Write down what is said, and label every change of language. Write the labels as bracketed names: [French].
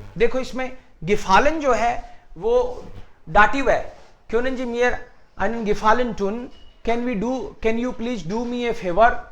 [Hindi] देखो इसमें गिफालन जो है वो डाटिव है। [German] Können Sie mir einen Gefallen tun? [English] Can you please do me a favor?